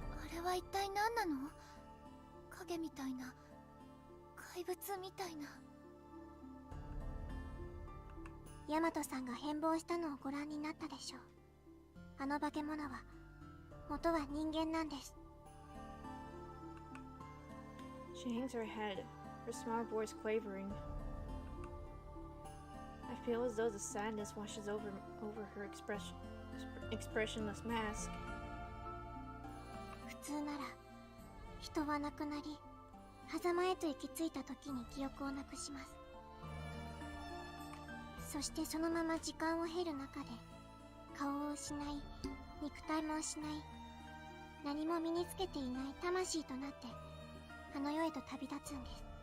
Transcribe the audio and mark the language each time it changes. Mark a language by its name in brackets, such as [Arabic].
[Japanese] あれは一体何なの？影みたいな怪物みたいな。ヤマトさんが変貌したのをご覧になったでしょう。あの化け物は元は人間なんです。 [English] She hangs her head, her small voice quavering. I feel as though the sadness washes over her expressionless mask. [Japanese] 普通なら人は亡くなり狭間へと行き着いた時に記憶をなくします。そしてそのまま時間を経る中で顔を失い肉体も失い何も身につけていない魂となってあの世へと旅立つんです。